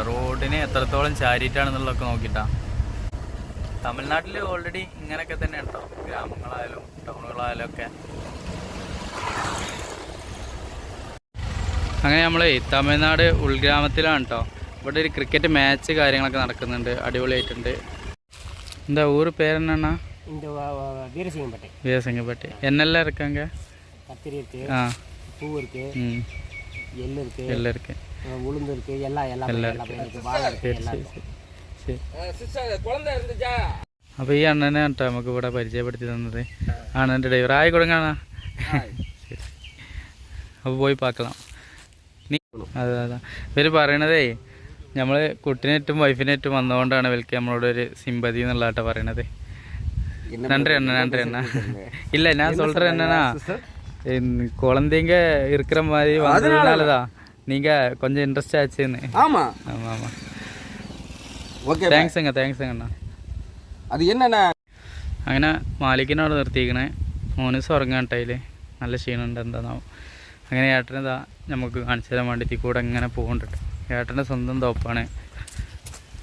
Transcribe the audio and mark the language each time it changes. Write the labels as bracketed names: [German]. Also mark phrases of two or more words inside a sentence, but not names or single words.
[Malayalam] റോഡിന് എത്രത്തോളം ചാരിയിട്ടാണെന്നുള്ളതൊക്കെ നോക്കിയിട്ടാ. തമിഴ്നാട്ടിൽ ഓൾറെഡി ഇങ്ങനെയൊക്കെ തന്നെ ഉണ്ടോ, ഗ്രാമങ്ങളായാലും ടൗണുകളായാലും ഒക്കെ. അങ്ങനെ നമ്മൾ തമിഴ്നാട് ഉൾഗ്രാമത്തിലാണ് കേട്ടോ. ഇവിടെ ഒരു ക്രിക്കറ്റ് മാച്ച് കാര്യങ്ങളൊക്കെ നടക്കുന്നുണ്ട്. അടിപൊളിയായിട്ടുണ്ട്. എന്താ ഊര് പേരെന്നാ? [Tamil] வீரசிங்கப்பட்டி. என்னெல்லாம் இருக்காங்க? கத்திரி இருக்கு, பூ இருக்கு, எள்ளு இருக்கு, உளுந்து இருக்கு, எல்லாம் இருக்கு, வாழை இருக்கு, எல்லாம் இருக்கு. [Malayalam] അപ്പോൾ ഈ അണ്ണനെ കേട്ടോ നമുക്ക് ഇവിടെ പരിചയപ്പെടുത്തി തന്നത്. അണ്ണൻ്റെ ഡ്രൈവർ ആയി കൊടുങ്ങാണ. അപ്പോൾ പോയി പാക്കണം. അതെ അതെ. ഇവർ പറയണതേ നമ്മൾ കുട്ടീനേറ്റും വൈഫിനേറ്റും വന്നുകൊണ്ടാണ് ഇവർക്ക് നമ്മളോടൊരു സിമ്പതി എന്നുള്ള കേട്ടോ പറയണത്. [Tamil] நன்றி அண்ணா, நன்றி அண்ணா. இல்லை நான் சொல்கிறேன் என்னன்னா, குழந்தைங்க இருக்கிற மாதிரி வந்ததுனால தான் நீங்கள் கொஞ்சம் இன்ட்ரெஸ்ட் ஆச்சுன்னு. ஆமாம் ஆமாம் ஆமாம். [Malayalam] ഓക്കെ താങ്ക്സ് അണ്ണാ. അത് എന്നാ അങ്ങനെ മാലിക്കിനോട് നിർത്തിയിരിക്കണേ. മോനൂസ് ഉറങ്ങാൻ ടൈല് നല്ല ക്ഷീണമുണ്ട് എന്താണാവും. അങ്ങനെ ഏട്ടനെ ഇതാ നമുക്ക് കാണിച്ചു തരാൻ വേണ്ടി കൂടെ ഇങ്ങനെ പോകുന്നുണ്ട്. ഏട്ടൻ്റെ സ്വന്തം തോപ്പാണ്.